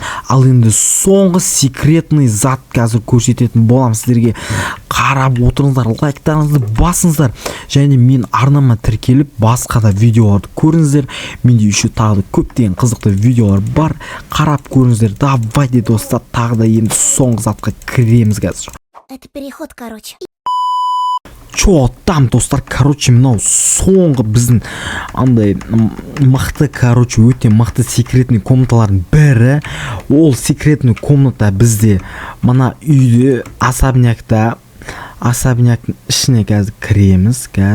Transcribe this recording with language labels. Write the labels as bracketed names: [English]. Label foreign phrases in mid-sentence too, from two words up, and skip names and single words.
[Kazakh] Ал енді соңғы секретный зат қазір көрсететін болам сіздерге. Қарап отырыңыздар, лайктарыңызды басыңыздар. Және мен арнама тіркеліп басқа да видеоларды көріңіздер. Менде еще тағы да көптеген қызықты видеолар бар. Қарап көріңіздер. Давайте достар, тағы да енді соңғы затқа кіреміз қазір. [Russian] Это переход, короче. [Kazakh] Там достар, мынау соңғы біздің андай мықты, өте мықты секретный комнаталардың бірі. Ол секретный комната бізде мына үйде особнячтың ішіне қазір кіреміз.